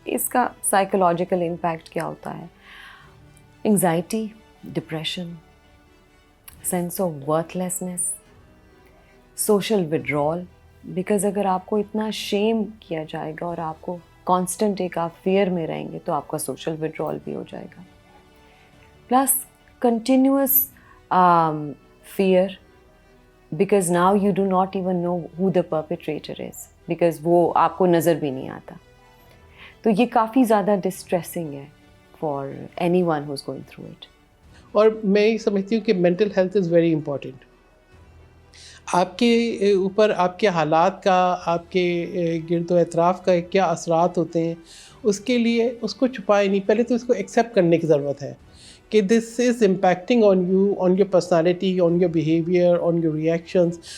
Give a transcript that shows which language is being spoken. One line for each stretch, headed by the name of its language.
Hindi: इसका psychological impact क्या होता है? Anxiety, depression, sense of worthlessness, social withdrawal, because अगर आपको इतना शेम किया जाएगा और आपको कांस्टेंट एक आप फियर में रहेंगे तो आपका सोशल विड्रॉल भी हो जाएगा.
English: plus continuous fear, because now you do not even know who the perpetrator is, because
Hindi: वो आपको नज़र भी नहीं आता. तो ये काफ़ी ज़्यादा डिस्ट्रेसिंग है
English: for anyone who's going through it.
Hindi: और मैं ये समझती हूँ कि
English: Mental health is very important.
Hindi: आपके ऊपर आपके हालात का, आपके गिरदो एतराफ़ का क्या असरात होते हैं, उसके लिए उसको छुपाए नहीं, पहले तो इसको एक्सेप्ट करने की ज़रूरत है कि
English: This is impacting on you, on your personality, on your behaviour, on your reactions.